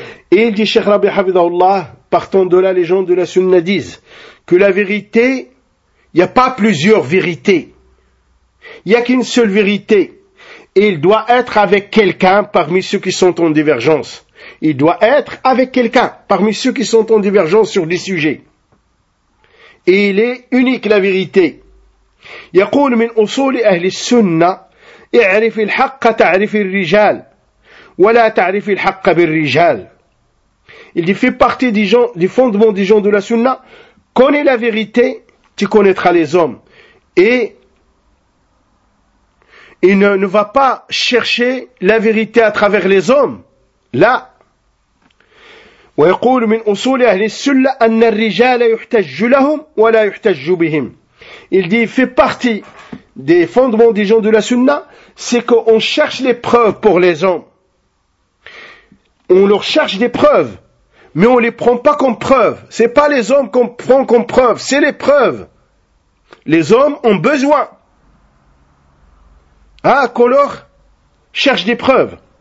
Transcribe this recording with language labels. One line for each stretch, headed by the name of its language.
French: Et il dit, Cheikh Rabi, hafidhahullah, partant de là, les gens de la sunna disent que la vérité, il n'y a pas plusieurs vérités. Il n'y a qu'une seule vérité. il doit être avec quelqu'un parmi ceux qui sont en divergence. Il doit être avec quelqu'un parmi ceux qui sont en divergence sur des sujets. Et il est unique la vérité.
Arabic: يقول من أصول أهل السنة اعرف الحق تعرف الرجال ولا تعرف الحق بالرجال.
French: Il dit fait partie des gens, du fondement des gens de la Sunna. Connais la vérité, tu connaîtras les hommes. Et il ne va pas chercher la vérité à travers les hommes. Là.
Arabic: ويقول من أصول أهل السنة أن الرجال يحتج لهم ولا يحتج بهم.
French: Il dit, fait partie des fondements des gens de la Sunna, c'est qu'on cherche les preuves pour les hommes. On leur cherche des preuves, mais on ne les prend pas comme preuves. Ce n'est pas les hommes qu'on prend comme preuves, c'est les preuves. Les hommes ont besoin qu'on leur cherche des preuves.